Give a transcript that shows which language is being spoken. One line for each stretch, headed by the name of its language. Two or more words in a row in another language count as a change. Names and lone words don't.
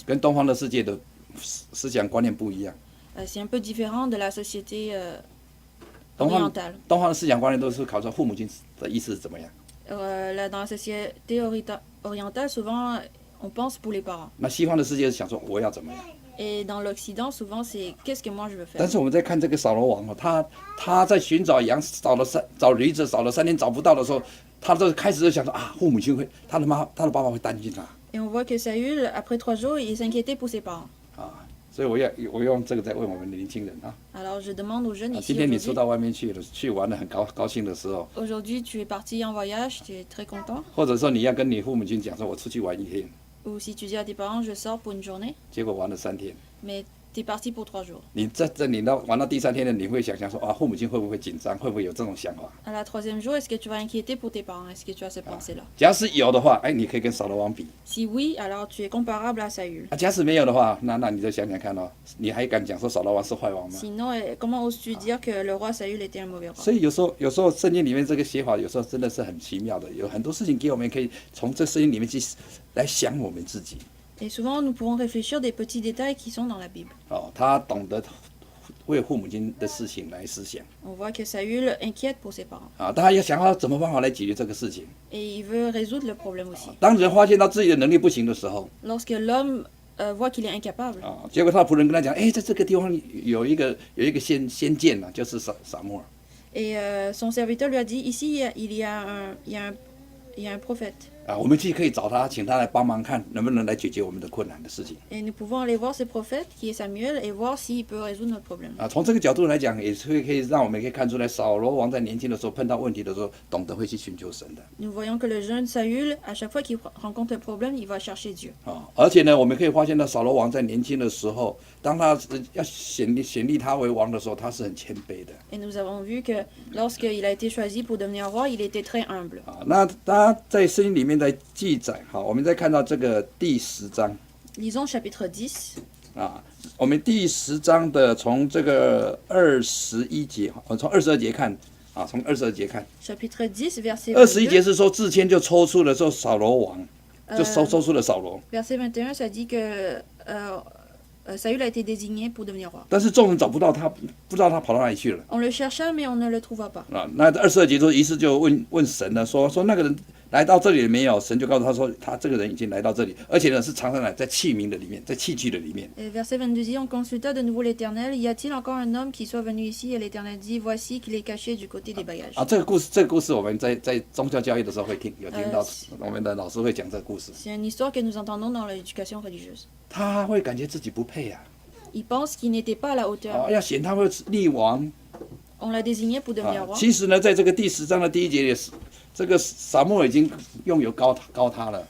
Chinese: 跟东方的世界的思想观念不一样。
French: C'est un peu différent de la société
Chinese: 东方
French: orientale.
Chinese: 东方的思想观念都是考察父母亲的意思是怎么样。
French: Là, dans la société orientale, souvent, on pense pour les parents.
Chinese: 那西方的世界是想说我要怎么样。
French: Et dans l'Occident, souvent, c'est qu'est-ce que moi je veux
Chinese: 但
French: faire.
Chinese: 是我们在看这个扫罗王哦，他在寻找羊，找驴子，找了3天找不到的时候，他就开始就想说啊，父母亲会，他的爸爸会担心他
French: Et on voit que Saül, après 3 jours, il s'inquiétait pour ses parents.
Chinese: 啊，所以我用这个在问我们的年轻人啊。
French: Alors je demande aux jeunes 啊 ici
Chinese: 今天你出
French: aujourd'hui,
Chinese: 到外面去玩的很高兴的时候，
French: aujourd'hui tu es parti en voyage, tu es très content.
Chinese: 或者说你要跟你父母亲讲说，我出去玩1天，
French: Ou si tu dis à tes parents, je sors pour une journée,
Chinese: 结果玩了3天，
French: mais tu es parti pour 3 jours.
Chinese: 你玩到第3天呢，你会想象说啊，父母亲会不会紧张，会不会有这种想法？
French: À la 3e jour, est-ce que tu vas inquiéter pour tes parents? Est-ce que tu as cette pensée-là?
Chinese: 假使有的话，哎，你可以跟扫罗王比。
French: Si oui, alors tu es comparable à Saül.
Chinese: 啊，假使没有的话，那你就想想看哦，你还敢讲说扫罗王是坏王吗？
French: Sinon, comment oses-tu dire que le roi Saül était un mauvais roi?
Chinese: 所以有时候圣经里面这个写法，有时候真的是很奇妙的，有很多事情给我们可以从这圣经里面去来想我们自己。
French: Et souvent, nous pouvons réfléchir des petits détails qui sont dans la Bible.
Chinese: 哦，他懂得为父母亲的事情来思想
French: On voit que Saül inquiète pour ses parents.
Chinese: 啊，他要想要怎么办法来解决这个事情。
French: Et il veut résoudre le problème aussi.
Chinese: 当人发现到自己的能力不行的时候
French: Lorsque l'homme voit qu'il est incapable,
Chinese: 啊，结果他的仆人跟他讲，哎，在这个地方有一个先见啊，就是撒母耳。
French: et son serviteur lui a dit, ici, il y a un prophète.
Chinese: 啊，我们去可以找他，请他来帮忙看能不能来解决我们的困难的事情。
French: Et nous pouvons aller voir ce prophète, qui est Samuel, et voir s'il peut résoudre notre problème.
Chinese: 啊，从这个角度来讲，也是可以让我们可以看出来，扫罗王在年轻的时候碰到问题的时候，懂得会去寻求神的。
French: Nous voyons que le jeune Saül, à chaque fois qu'il rencontre un problème, il va chercher Dieu.
Chinese: 啊，而且呢，我们可以发现到扫罗王在年轻的时候，当他要显立他为王的时候，他是很谦卑的。
French: Et nous avons vu que lorsqu'il a été choisi pour devenir roi, il était très humble.
Chinese: 啊，那他在圣经里面的记载，好，我们再看到这个第10章
French: Lisons chapitre 10.
Chinese: 啊，我们第10章的从这个21节，我从22节看啊，从22节看。
French: Chapitre 10, verset 21 22.
Chinese: 节是说自谦就抽出了说扫罗王，就抽出了扫罗，
French: Verset 21, ça dit que Saül a été désigné pour devenir roi.
Chinese: 但是众人找不到他，不知道他跑到哪里去了
French: On le chercha, mais on ne le trouva pas. 啊。
Chinese: 那22节说，于是就问神了，说那个人来到这里了没有？神就告诉他说，他这个人已经来到这里，而且呢是常常来在器皿的里面，在器具的里面。
French: Et verset 22 dit, on consulta de nouveau l'Éternel. Y a-t-il encore un homme qui soit venu ici? Et l'Éternel dit, voici qu'il est caché du côté des bagages.
Chinese: 啊，这个故事我们在宗教教育的时候会听到，我们的老师会讲这个故事。
French: C'est une histoire que nous entendons dans l'éducation religieuse.
Chinese: 他会感觉自己不配啊，
French: Il pense qu'il n'était pas à la hauteur.
Chinese: 要选他会立王
French: On l'a désigné pour devenir 啊。 roi.
Chinese: 其实呢，在这个第10章的第1节也是，这个撒母耳已经拥有高他了。